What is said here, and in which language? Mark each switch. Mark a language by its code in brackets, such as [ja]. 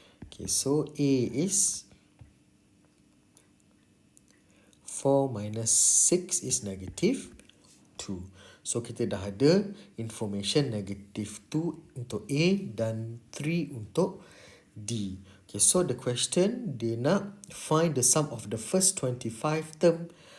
[en] Okay, so A is 4 minus 6 is negative 2. [ms] So kita dah ada information negative 2 untuk A dan 3 untuk D. [en] Okay, so the question, [ms] dia nak [en] find the sum of the first 25 term.